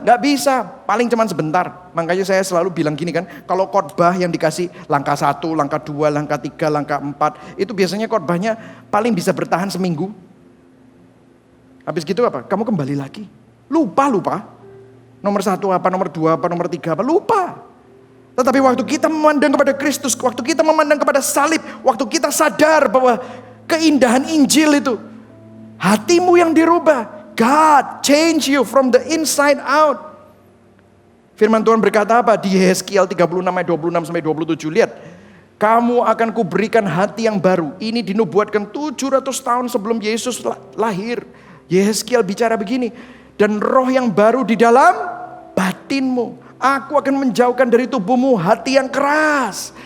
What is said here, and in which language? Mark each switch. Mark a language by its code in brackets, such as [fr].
[id] Nggak bisa, paling cuma sebentar. Makanya saya selalu bilang gini kan, kalau khotbah yang dikasih langkah 1, langkah 2, langkah 3, langkah 4, itu biasanya khotbahnya paling bisa bertahan seminggu. Habis gitu apa? Kamu kembali lagi. Lupa. Nomor 1 apa, nomor 2 apa, nomor 3 apa, lupa. Tetapi waktu kita memandang kepada Kristus, waktu kita memandang kepada salib, waktu kita sadar bahwa keindahan Injil itu, hatimu yang dirubah. [en] God change you from the inside out. [id] Firman Tuhan berkata apa? Di Yeskiel 36 ayat 26 sampai 27. Lihat. Kamu akan kuberikan hati yang baru. Ini dinubuatkan 700 tahun sebelum Yesus lahir. Yeskiel bicara begini. Dan roh yang baru di dalam batinmu. Aku akan menjauhkan dari tubuhmu hati yang keras.